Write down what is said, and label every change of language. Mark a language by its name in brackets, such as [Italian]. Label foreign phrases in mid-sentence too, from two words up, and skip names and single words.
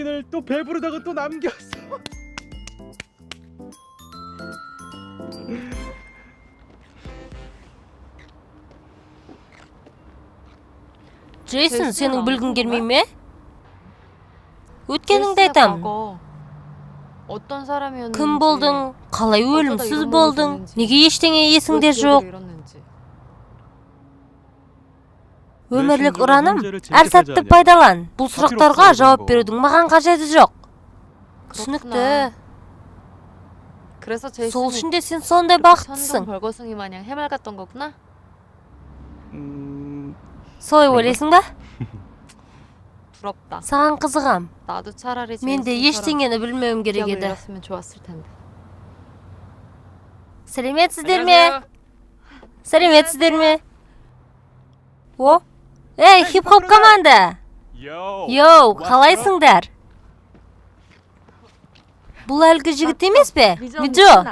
[Kazakh] Джейсон, сенің білгің келмей ме? Өткеніңді айтам. [Korean] 어떤 사람이었는지. [Kazakh] Кім болдың? Қалай өлімсіз болдың? Неге ештеңе есіңде жоқ? Өмірлік ұраным, әр сәтті пайдалан. Бұл сұрақтарға жауап берудің маған қажеті жоқ. Түсінікті. [Korean] 그래서 [Kazakh] Сол үшін де сен сондай бақыттысың. [Korean] 벌거숭이 마냥 해맑았던 거구나. [Kazakh] Солай ойлайсың ба? [Korean] 부럽다. [Kazakh] Саған қызығам. [Korean] 나도 차라리 [Kazakh] Мен де ештеңені білмеуім керек [Korean] 기억을 [Kazakh] еді. [Korean] 잃었으면 좋았을 텐데. [Kazakh] Сәлеметсіздер ме? Сәлеметсіздер ме? О, ей, хип-хоп команда! Йоу, қалайсыңдар? Бұл әлгі жігіт емес пе? Миджо?